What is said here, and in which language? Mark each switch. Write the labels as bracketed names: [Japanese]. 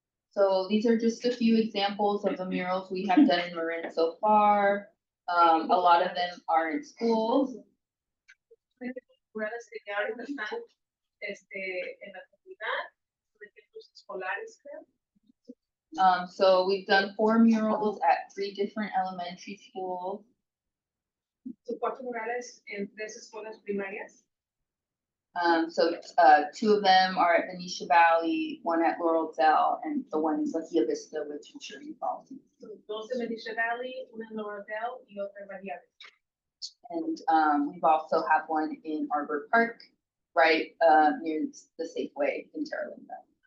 [English] So these are just a few examples of the murals we have done in Marin so far. A lot of them are in schools. [Spanish] Murales que ahorita están en la comunidad, por ejemplo, escolares, creo. [English] So we've done 4 murals at 3 different elementary schools. [Spanish] Son 4 murales en 3 escuelas primarias. [English] So 2 of them are at Venetia Valley, 1 at Laurel Dell, and the one in Bahia Vista, which I'm sure you've all seen. [Spanish] Son 2 en Venetia Valley, una en Laureldale y otra en Bahía. [English] And we've also have one in Arbor Park, right near the Safeway in Terra Linda.